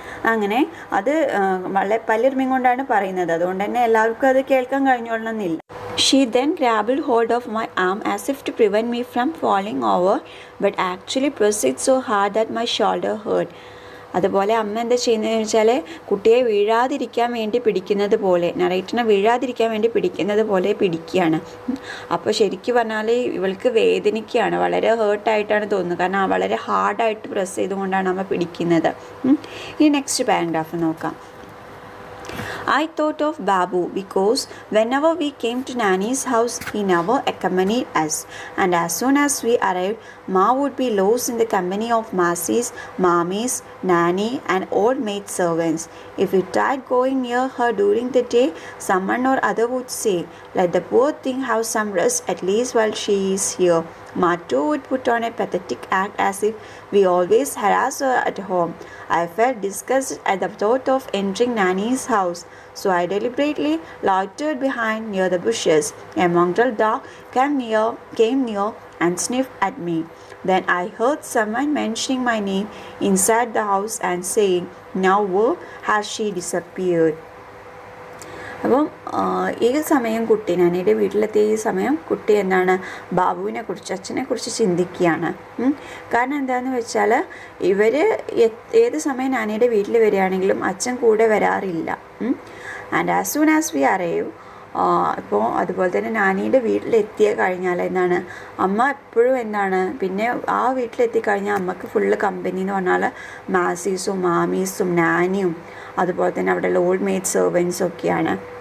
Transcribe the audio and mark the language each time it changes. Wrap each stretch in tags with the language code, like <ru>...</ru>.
<ml>അങ്ങനെ അത് വളരെ പല്ലെറിഞ്ഞും കൊണ്ടാണ് പറയുന്നത്. അതുകൊണ്ട് തന്നെ എല്ലാവർക്കും അത് കേൾക്കാൻ കഴിഞ്ഞോളണമെന്നില്ല.</ml> <en>She then grabbed hold of my arm as if to prevent me from falling over, but actually pressed it so hard that my shoulder hurt.</en> <ml>അതുപോലെ അമ്മ എന്താ ചെയ്യുന്നതെന്ന് വെച്ചാൽ കുട്ടിയെ വീഴാതിരിക്കാൻ വേണ്ടി പിടിക്കുന്നത് പോലെ, നറേറ്ററിനെ വീഴാതിരിക്കാൻ വേണ്ടി പിടിക്കുന്നത് പോലെ പിടിക്കുകയാണ്. അപ്പോൾ ശരിക്കും പറഞ്ഞാൽ ഇവൾക്ക് വേദനിക്കുകയാണ്, വളരെ ഹേർട്ടായിട്ടാണ് തോന്നുന്നത്. കാരണം വളരെ ഹാർഡായിട്ട് പ്രസ് ചെയ്തുകൊണ്ടാണ് അമ്മ പിടിക്കുന്നത്. ഈ നെക്സ്റ്റ് പാരഗ്രാഫ് നോക്കാം.</ml> <en>I thought of Babu because whenever we came to Nanny's house, he never accompanied us. And as soon as we arrived, Ma would be lost in the company of Masis, Mamis, Nanny and old maid servants. If we tried going near her during the day, someone or other would say, let the poor thing have some rest at least while she is here. Ma too would put on a pathetic act as if we always harass her at home. I felt disgusted at the thought of entering Nanny's house, so I deliberately loitered behind near the bushes. A mongrel dog came near and sniffed at me. Then I heard someone mentioning my name inside the house and saying, now where has she disappeared?</en> <ml>അപ്പം ഈ സമയം കുട്ടി നാനിയുടെ വീട്ടിലെത്തിയ ഈ സമയം കുട്ടി എന്താണ് ബാബുവിനെ കുറിച്ച്, അച്ഛനെ കുറിച്ച് ചിന്തിക്കുകയാണ്. കാരണം എന്താണെന്ന് വെച്ചാൽ ഇവർ ഏത് സമയം നാനിയുടെ വീട്ടിൽ വരികയാണെങ്കിലും അച്ഛൻ കൂടെ വരാറില്ല.</ml> <en>and as soon as we arrive,</en> <ml>അപ്പോൾ അതുപോലെ തന്നെ നാനിയുടെ വീട്ടിലെത്തിയ കഴിഞ്ഞാൽ എന്താണ് അമ്മ എപ്പോഴും എന്താണ് പിന്നെ ആ വീട്ടിലെത്തിക്കഴിഞ്ഞാൽ അമ്മക്ക് ഫുള്ള് കമ്പനി എന്ന് പറഞ്ഞാൽ മാസീസും മാമീസും നാനിയും അതുപോലെ തന്നെ അവിടെയുള്ള ഓൾഡ് മെയ്ഡ് സെർവൻസും ഒക്കെയാണ്.</ml>